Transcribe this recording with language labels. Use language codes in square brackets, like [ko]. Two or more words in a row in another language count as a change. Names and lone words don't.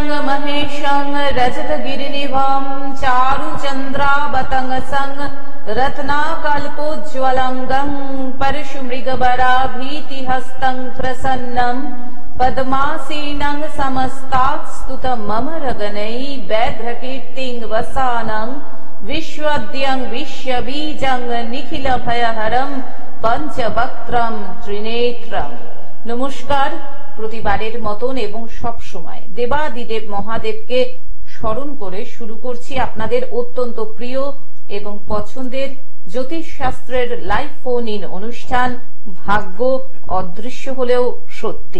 [sa] महेशं रजतगिरिनिभं चारुचन्द्रावतंसं रत्नाकल्पोज्ज्वलंगं परशुमृगवराभीतिहस्तं प्रसन्नं पद्मासीनं समस्तास्तुतं मम रगनै व्याघ्रकीर्तिं वसानं विश्वद्यं विश्वबीजं निखिलभयहरं पंचवक्त्रं त्रिनेत्रं। [bn] नमस्कार। প্রতিবারের মতন এবং সব সময় দেবাদিদেব মহাদেবকে স্মরণ করে শুরু করছি আপনাদের অত্যন্ত প্রিয় এবং পছন্দের জ্যোতিষ শাস্ত্রের লাইভ ফোন ইন অনুষ্ঠান ভাগ্য অদৃশ্য হলেও সত্যি।